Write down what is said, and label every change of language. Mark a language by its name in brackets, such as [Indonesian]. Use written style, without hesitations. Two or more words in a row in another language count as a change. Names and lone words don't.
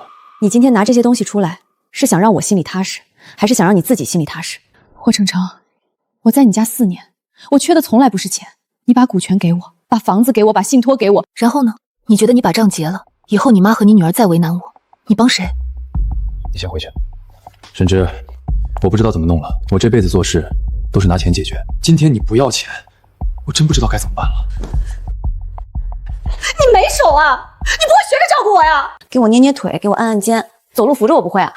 [Chinese] 你今天拿這些東西出來，是想讓我心裡踏實，還是想讓你自己心裡踏實？霍承成，我在你家4年，我缺的從來不是錢，你把股權給我，把房子給我，把信託給我，然後呢？你覺得你把賬結了，以後你媽和你女兒再為難我，你幫誰？你先回去。沈芝，我不知道怎麼弄了，我這輩子做事都是拿錢解決，今天你不要錢，我真不知道該怎麼辦了。你沒手啊，你不會學着照顧我呀？給我捏捏腿，給我按按肩，走路扶着我不會啊？